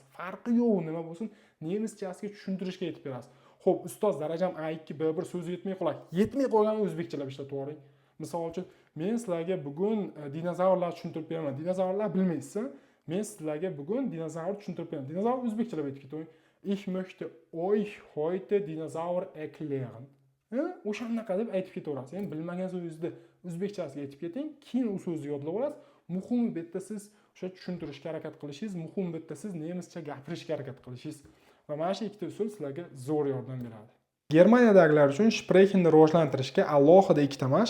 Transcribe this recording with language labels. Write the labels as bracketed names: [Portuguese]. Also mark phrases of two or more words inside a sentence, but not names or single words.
[Uzbek] Farqi yo'q, nima bo'lsin, nemischasiga tushuntirishga aytib berasiz. Xo'p, ustoz darajam A2, B1 so'zi yetmay qoladi. Yetmay qolganini o'zbekchalab ishlatib yuboring. Misol uchun, men sizlarga bugun dinozavrlarni tushuntirib beraman. Dinozavrlar bilmaysizmi? Men sizlarga bugun dinozavrni tushuntirib beraman. Dinozavr o'zbekchalab aytib ketaman. [German] Ich möchte euch heute Dinosaur erklären. [Uzbek] O'shanaqa deb aytib ketaverasiz. Endi bilmagan so'zingizni o'zbekchasiga aytib keting, keyin u so'zni yodlab olasiz. Muhimi bitta siz o'sha tushuntirishga harakat qilishingiz, muhimi bitta siz nemischa gapirishga harakat qilishingiz. Va mana shu ikkita usul sizlarga zo'r yordam beradi. Germaniyadagilar uchun Sprachenni rivojlantirishga alohida ikkita mashq.